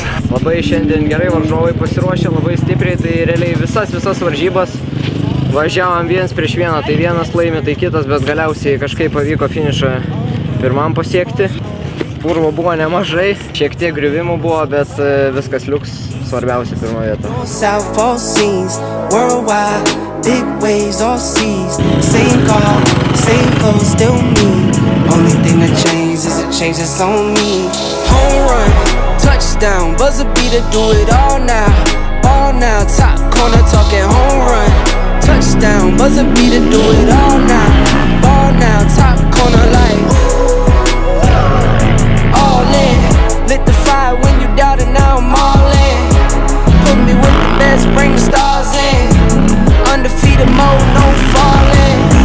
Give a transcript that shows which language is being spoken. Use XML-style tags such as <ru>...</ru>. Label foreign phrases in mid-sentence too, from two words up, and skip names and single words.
<lt>Labai šiandien gerai varžovai pasiruošė, labai stipriai, tai realiai visas varžybas važiavom vienas prieš vieną, tai vienas laimė, tai kitas, bet galiausiai kažkaip pavyko finišą pirmam pasiekti. Purvo buvo nemažai, šiek tiek griuvimų buvo, bet viskas liuks, svarbiausia pirma vieta.</lt> <en>Big waves, all seas, same car, same clothes, still me. Only thing that changes is it changes on me. Home run, touchdown, buzzer beater, do it all now, top corner talking home run, touchdown, buzzer beater, do it all now, top corner like, all in, lit the fire when you doubt it, now I'm all in, put me with the best, bring the stars in, undefeated mode, no falling.</en>